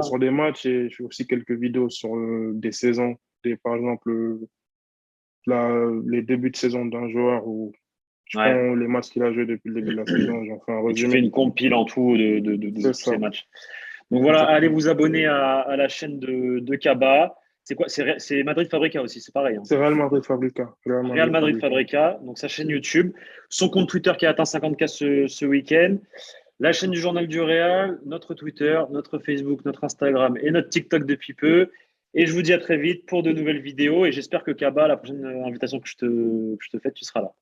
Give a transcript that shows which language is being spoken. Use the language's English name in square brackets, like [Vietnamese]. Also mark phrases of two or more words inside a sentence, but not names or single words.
[French] sur des matchs et je fais aussi quelques vidéos sur des saisons, par exemple, les débuts de saison d'un joueur où je Ouais. prends les matchs qu'il a joués depuis le début de la saison, j'en fais un Et tu fais résumé. une compile en tout de C'est tous ces ça, matchs. Donc voilà, allez exactement. vous abonner à la chaîne de Kaba. C'est quoi? C'est Madrid Fabrica aussi, c'est pareil, hein. C'est Real Madrid Fabrica. Real Real Madrid Madrid Fabrica. Fabrica, donc sa chaîne YouTube, son compte Twitter qui a atteint 50K ce week-end, la chaîne du Journal du Real, notre Twitter, notre Facebook, notre Instagram et notre TikTok depuis peu. Et je vous dis à très vite pour de nouvelles vidéos. Et j'espère que Kaba, la prochaine invitation que je te fais, tu seras là.